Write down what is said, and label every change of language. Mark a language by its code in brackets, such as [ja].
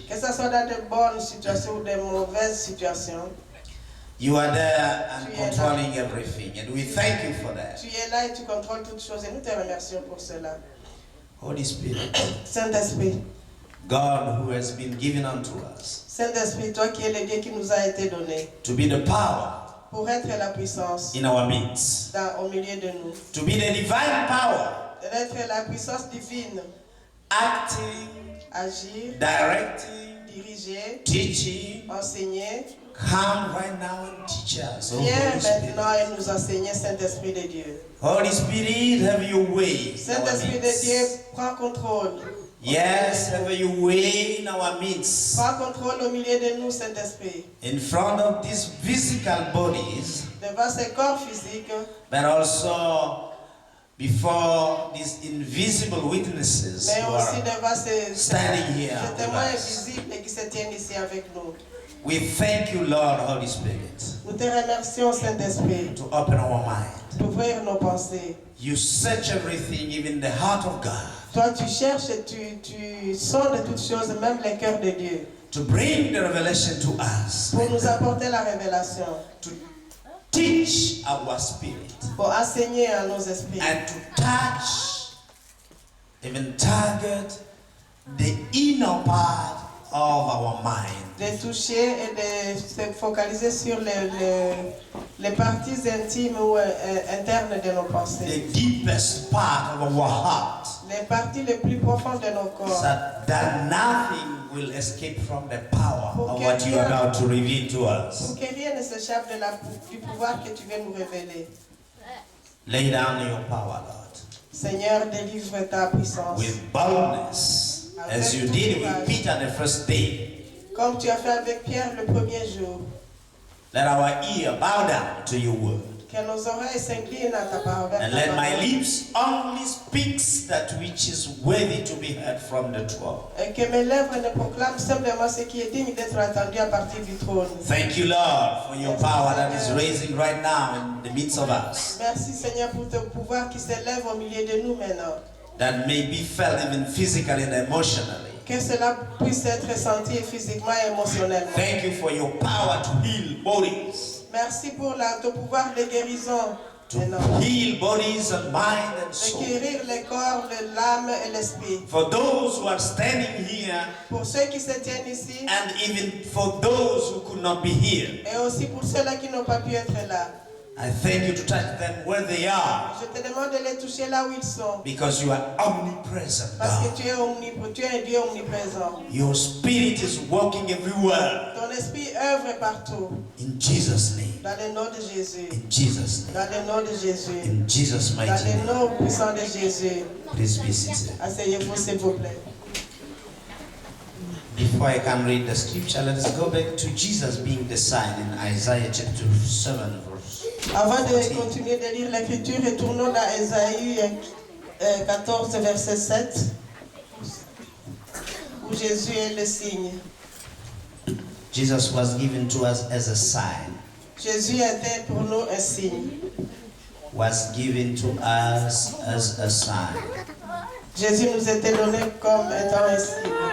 [fr] Que ce soit dans de bonnes situations ou de mauvaises situations, [en] you are there and controlling everything, and we thank you for that. [fr] tu es là et tu contrôles toutes choses et nous te remercions pour cela. [en] Holy Spirit, [fr] Saint-Esprit, [en] God who has been given unto us [fr] Saint-Esprit, toi qui es le Dieu qui nous a été donné [en] to be the power [fr] pour être la puissance [en] in our midst, [fr] au milieu de nous, [en] to be the divine power [fr] d'être la puissance divine, [en] acting, [fr] agir, [en] directing, [fr] diriger, [en] teaching. [fr] enseigner. [en] Come right now and teach us. Oh, [fr] Viens [en] Holy Spirit. [fr] maintenant et nous enseigner, Saint-Esprit de Dieu. [en] Holy Spirit, have your way. in our [fr] Saint-Esprit de [en] midst. [fr] Dieu, prends contrôle. [en] Yes, have your way in our midst. [fr] Prends contrôle au milieu de nous, Saint-Esprit. [en] In front of these physical bodies, [fr] Devant ces corps physiques, [en] but also before these invisible witnesses [fr] mais [en] who [fr] aussi [en] are [fr] devant ces [en] standing here [fr] ces [en] with [fr] témoins [en] us. [fr] invisibles qui se tiennent ici avec nous. [en] We thank you, Lord, Holy Spirit, [fr] Nous te remercions, Saint-Esprit, [en] to open our mind. [fr] d'ouvrir nos pensées. [en] You search everything, even the heart of God, [fr] Toi, tu cherches et tu sondes toutes choses, même les cœurs de Dieu, [en] to bring the revelation to us, [fr] pour nous apporter la révélation, [en] to teach our spirit, [fr] pour enseigner à nos esprits, [en] and to touch, even target the inner part of our mind. [fr] de toucher et de se focaliser sur les parties intimes ou internes de nos pensées, [en] The deepest part of our heart, [fr] les parties les plus profondes de nos corps, [en] so that nothing will escape from the power of what you are about to reveal to us. [fr] pour que rien ne s'échappe du pouvoir que tu veux nous révéler. [en] Lay down your power, Lord, [fr] Seigneur, délivre ta puissance. [en] with boldness, as you did with Peter the first day. [fr] Comme tu as fait avec Pierre le premier jour, [en] Let our ear bow down to your word, [fr] que nos oreilles s'inclinent à ta parole. [en] and let my lips only speak that which is worthy to be heard from the throne. [fr] Et que mes lèvres ne proclament simplement ce qui est digne d'être entendu à partir du trône. [en] Thank you, Lord, for your power that is raising right now in the midst of us, [fr] Merci Seigneur pour ton pouvoir qui s'élève au milieu de nous maintenant. [en] that may be felt even physically and emotionally. [fr] Que cela puisse être senti physiquement et émotionnellement. [en] Thank you for your power to heal bodies, [fr] Merci pour ton pouvoir de guérison. [en] to [fr] maintenant. [en] heal bodies and mind and [fr] De [en] soul. [fr] guérir les corps, l'âme et l'esprit. [en] For those who are standing here, [fr] Pour ceux qui se tiennent ici [en] and even for those who could not be here, [fr] et aussi pour ceux-là qui n'ont pas pu être là. [en] I thank you to touch them where they are, [fr] Je te demande de les toucher là où ils sont. [en] because you are omnipresent, [fr] Parce [en] God. [fr] que tu es un Dieu omniprésent. [en] Your spirit is working everywhere. [fr] Ton esprit œuvre partout. [en] In Jesus' name. [fr] Dans le nom de Jésus. [en] In Jesus' name. [fr] Dans le nom de Jésus. [en] In Jesus' [fr] Dans [en] mighty [fr] le [en] name. [fr] nom puissant de Jésus. [en] Please be seated. [fr] Asseyez-vous s'il vous plaît. [en] Before I can read the scripture, let us go back to Jesus being the sign in Isaiah chapter 7, verse. [fr] Avant de continuer de lire l'écriture, retournons dans Ésaïe 14, verset 7, où Jésus est le signe. [en] Jesus was given to us as a sign. [fr] Jésus était pour nous un signe. [en] Was given to us as a sign. [fr] Jésus nous était donné comme étant un signe.